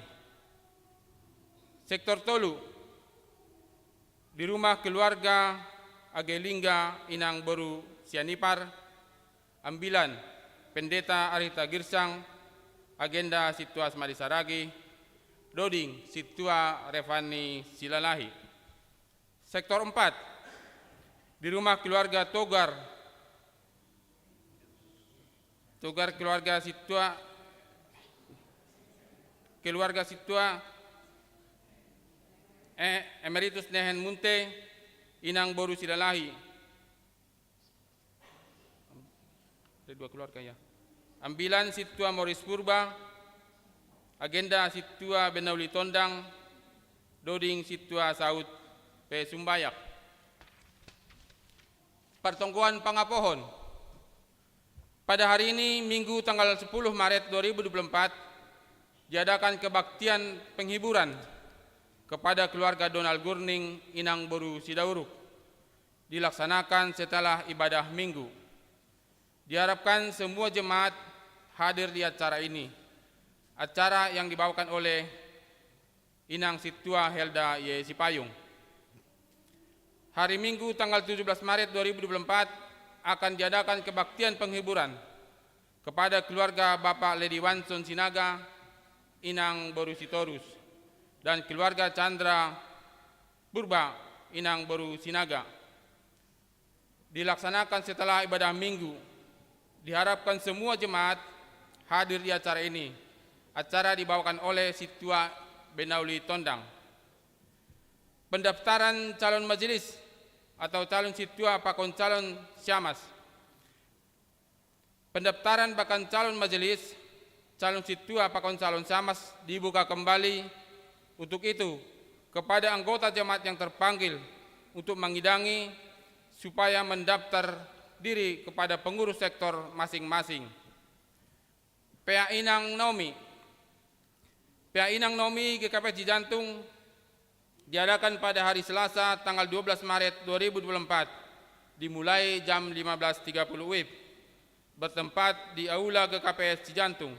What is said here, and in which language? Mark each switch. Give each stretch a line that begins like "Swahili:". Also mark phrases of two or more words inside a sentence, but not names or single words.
Indonesian: Sektor 3. Di rumah keluarga Agelingga Inang Baru Sianipar. Ambilan Pendeta Arita Girsang. Agenda Situa Asmari Saragi. Doding Situa Revani Silalahi. Sektor 4. Di rumah keluarga Togar keluarga Situa Emeritus Nehen Munte Inang Boru Silalahi. Ada 2 keluarga ya. Ambilan Situa Moris Purba. Agenda Situa Benauli Tondang. Doding Situa Saud P. Sumbayak.
Batak Simalungun: Pertongguan Pangapohon.
Indonesian: Pada hari ini Minggu tanggal 10 Maret 2024 diadakan kebaktian penghiburan kepada keluarga Donald Gurning Inang Boru Sidauruk, dilaksanakan setelah ibadah minggu. Diharapkan semua jemaat hadir di acara ini, acara yang dibawakan oleh Inang Situa Helda Y. Sipayung. Hari Minggu tanggal 17 Maret 2024 akan diadakan kebaktian penghiburan kepada keluarga Bapak Lady Wanson Sinaga Inang Boru Sitorus dan keluarga Chandra Purba Inang Boru Sinaga. Dilaksanakan setelah ibadah minggu. Diharapkan semua jemaat hadir di acara ini. Acara dibawakan oleh Situa Benauli Tondang. Pendaftaran calon majelis atau calon Situa Pakon calon Syamas. Pendaftaran bakal calon majelis, calon Situa Pakon calon Syamas dibuka kembali. Untuk itu, kepada anggota jemaat yang terpanggil untuk mengidangi supaya mendaftar diri kepada pengurus sektor masing-masing. PA Inang Nomi GKP Cijantung diadakan pada hari Selasa tanggal 12 Maret 2024 dimulai jam 15.30 WIB bertempat di Aula GKPS Cijantung.